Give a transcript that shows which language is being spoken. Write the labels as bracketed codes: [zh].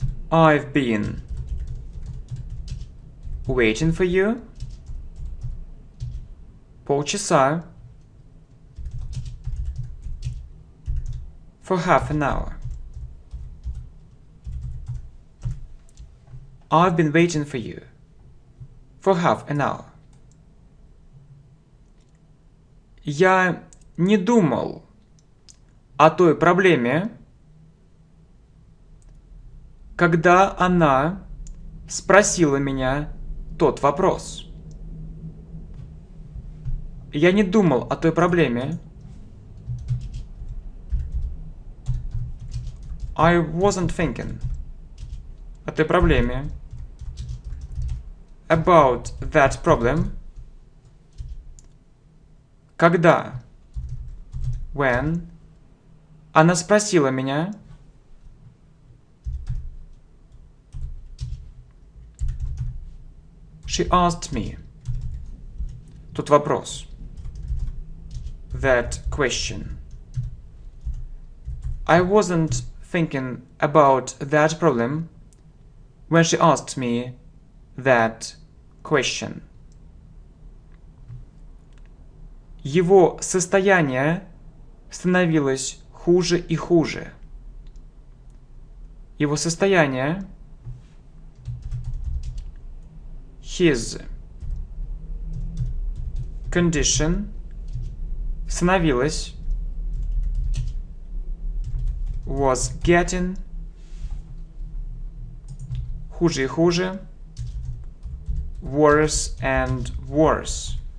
[en] I've been waiting for you [ru] полчаса [en] for half an hour. I've been waiting for you for half an hour. [ru] Я не думал о той проблеме, когда она спросила меня тот вопрос. Я не думал о той проблеме. [en] I wasn't thinking [ru] о той проблеме. [en] About that problem. [ru] Когда? [en] When? [ru] Она спросила меня. [en] She asked me. [ru] Тут вопрос. [en] That question. I wasn't thinking about that problem when she asked me that question. [ru] Его состояние становилось хуже и хуже. Его состояние [en] his condition [ru] становилось [en] was getting [ru] хуже и хуже [en] worse and worse.